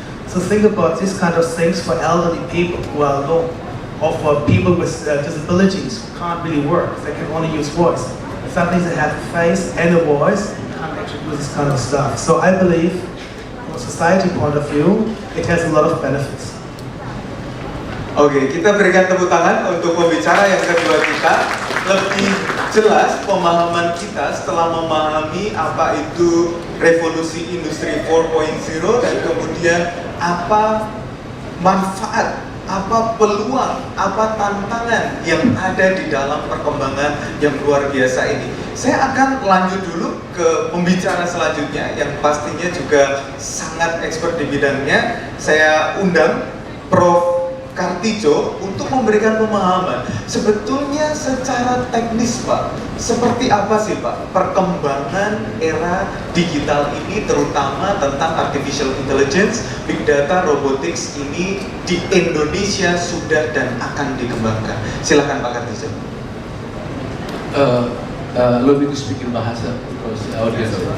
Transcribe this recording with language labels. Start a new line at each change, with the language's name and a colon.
English: So think about these kind of things for elderly people who are alone, or for people with disabilities who can't really work, they can only use voice. Suddenly they have a face and a voice, you can't actually do this kind of stuff. So I believe, from a society point of view, it has a lot of benefits.
Indonesian: Oke, kita berikan tepuk tangan untuk pembicara yang kedua kita. Lebih jelas pemahaman kita setelah memahami apa itu revolusi industri 4.0 dan kemudian apa manfaat, apa peluang, apa tantangan yang ada di dalam perkembangan yang luar biasa ini. Saya akan lanjut dulu ke pembicara selanjutnya yang pastinya juga sangat expert di bidangnya. Saya undang Prof. Kartidjo untuk memberikan pemahaman sebetulnya secara teknis, Pak, seperti apa sih, Pak, perkembangan era digital ini, terutama tentang artificial intelligence, big data, robotics ini di Indonesia sudah dan akan dikembangkan. Silakan Pak Kartidjo.
English: allow me to speak in bahasa because the audience.